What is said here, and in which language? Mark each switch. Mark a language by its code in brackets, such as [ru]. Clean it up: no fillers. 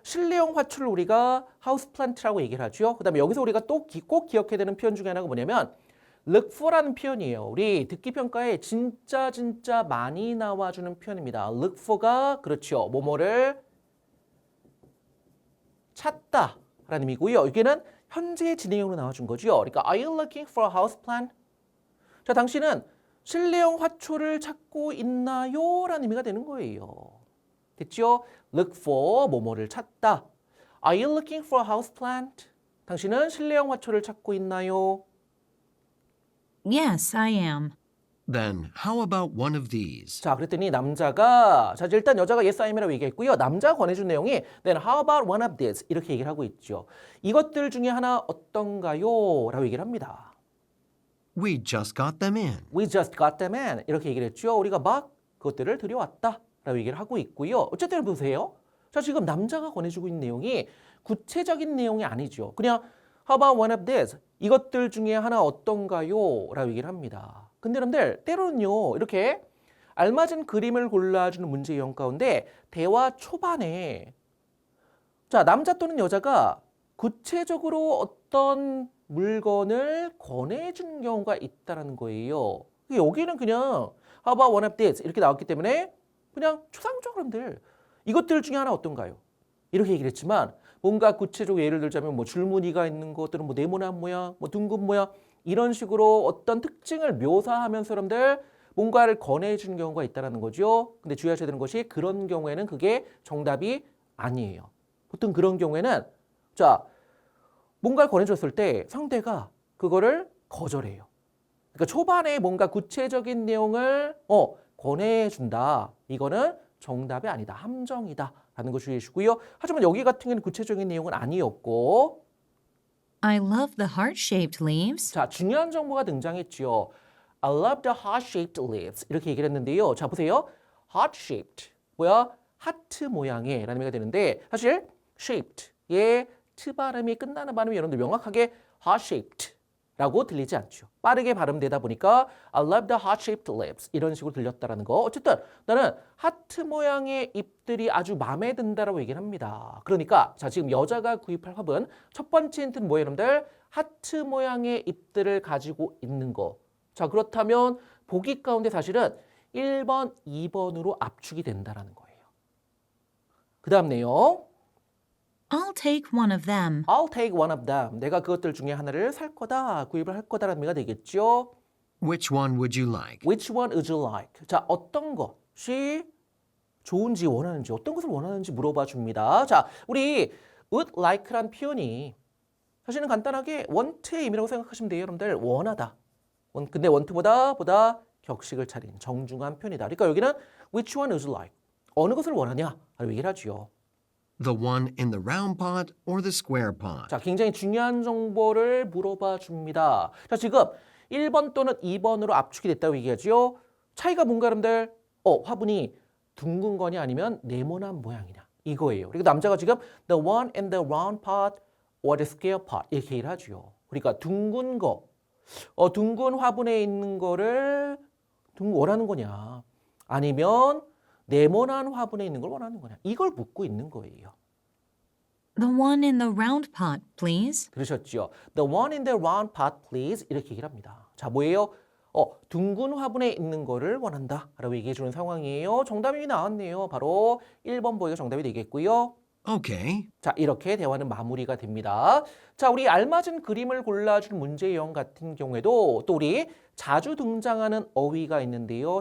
[ko] 실내용 화초를 우리가 하우스플란트라고 얘기를 하죠. 그 다음에 여기서 우리가 또 꼭 기억해야 되는 표현 중에 하나가 뭐냐면 look for라는 표현이에요. 우리 듣기 평가에 진짜 많이 나와주는 표현입니다. look for가 그렇죠. 뭐뭐를 찾다 라는 의미고요. 여기는 현재 진행형으로 나와준 거죠. 그러니까 [en] are you looking for a houseplant? [ko] 자, 당신은 실내용 화초를 찾고 있나요? 라는 의미가 되는 거예요. 됐죠? look for 뭐뭐를 찾다. [en] Are you looking for a houseplant? [ko] 당신은 실내용 화초를 찾고 있나요? [en] Yes, I am. Then how about one of these? [ko] 자, 그랬더니 남자가 자, 일단 여자가 [en] yes, I am [ko] 이라고 얘기했고요. 남자가 권해준 내용이 [en] then how about one of these? [ko] 이렇게 얘기를 하고 있죠. 이것들 중에 하나 어떤가요? 라고 얘기를 합니다. [en] We just got them in. We just got them in. [ko] 이렇게 얘기를 했죠. 우리가 막 그것들을 들여왔다. 라고 얘기를 하고 있고요. 어쨌든 보세요. 자, 지금 남자가 권해주고 있는 내용이 구체적인 내용이 아니죠. 그냥 [en] How about one of these? [ko] 이것들 중에 하나 어떤가요? 라고 얘기를 합니다. 근데 여러분들 때로는요. 이렇게 알맞은 그림을 골라주는 문제 유형 가운데 대화 초반에 자 남자 또는 여자가 구체적으로 어떤 물건을 권해주는 경우가 있다는 거예요. 여기는 그냥 [en] How about one of these? [ko] 이렇게 나왔기 때문에 그냥 추상적으로 여러분들 이것들 중에 하나 어떤가요? 이렇게 얘기를 했지만 뭔가 구체적으로 예를 들자면 뭐 줄무늬가 있는 것 또는 뭐 네모난 모양, 뭐 둥근 모양 이런 식으로 어떤 특징을 묘사하면서 여러분들 뭔가를 권해주는 경우가 있다는 거죠. 근데 주의하셔야 되는 것이 그런 경우에는 그게 정답이 아니에요. 보통 그런 경우에는 자 뭔가를 권해줬을 때 상대가 그거를 거절해요. 그러니까 초반에 뭔가 구체적인 내용을 권해준다. 이거는 정답이 아니다. 함정이다. 라는 거 주의해 주시고요. 하지만 여기 같은 경우는 구체적인 내용은 아니었고 [en] I love the heart-shaped leaves. [ko] 자 중요한 정보가 등장했죠. I love the heart-shaped leaves 이렇게 얘기를 했는데요. 자 보세요. heart-shaped 뭐야? 하트 모양의 라는 의미가 되는데 사실 shaped의 트 발음이 끝나는 발음이 여러분들 명확하게 heart-shaped 라고 들리지 않죠. 빠르게 발음되다 보니까 [en] I love the heart-shaped lips [ko] 이런 식으로 들렸다라는 거. 어쨌든 나는 하트 모양의 잎들이 아주 마음에 든다라고 얘기를 합니다. 그러니까 자 지금 여자가 구입할 화분 첫 번째 힌트는 뭐예요, 여러분들? 하트 모양의 잎들을 가지고 있는 거. 자 그렇다면 보기 가운데 사실은 1번, 2번으로 압축이 된다라는 거예요. 그 다음 내용. [en] I'll take one of them. I'll take one of them. [ko] 내가 그것들 중에 하나를 살 거다, 구입을 할 거다라는 의미가 되겠죠. [en] Which one would you like? Which one would you like? [ko] 자, 어떤 것이 좋은지 원하는지, 어떤 것을 원하는지 물어봐 줍니다. 자, 우리 would like란 표현이 사실은 간단하게 want의 의미라고 생각하시면 돼요, 여러분들. 원하다. 근데 want보다 격식을 차린 정중한 표현이다. 그러니까 여기는 [en] which one would you like? [ko] 어느 것을 원하냐? 라고 얘기를 하죠. [en] The one in the round pot or the square pot? [ko] 자, 굉장히 중요한 정보를 물어봐 줍니다. 자, 지금 1번 또는 2번으로 압축이 됐다고 얘기하죠. 차이가 뭔가 여러분들? 화분이 둥근 거냐 아니면 네모난 모양이냐 이거예요. 그리고 남자가 지금 [en] the one in the round pot or the square pot [ko] 이렇게 얘기를 하죠. 그러니까 둥근 거, 둥근 화분에 있는 거를 원하는 거냐 아니면 네모난 화분에 있는 걸 원하는 거냐 이걸 묻고 있는 거예요. [en] The one in the round pot, please. [ko] 들으셨죠? [en] The one in the round pot, please. [ko] 이렇게 얘기를 합니다. 자, 뭐예요? 둥근 화분에 있는 거를 원한다. 라고 얘기해 주는 상황이에요. 정답이 나왔네요. 바로 1번 보기가 정답이 되겠고요. [en] Okay. [ko] 자, 이렇게 대화는 마무리가 됩니다. 자, 우리 알맞은 그림을 골라준 문제 유형 같은 경우에도 또 우리 자주 등장하는 어휘가 있는데요.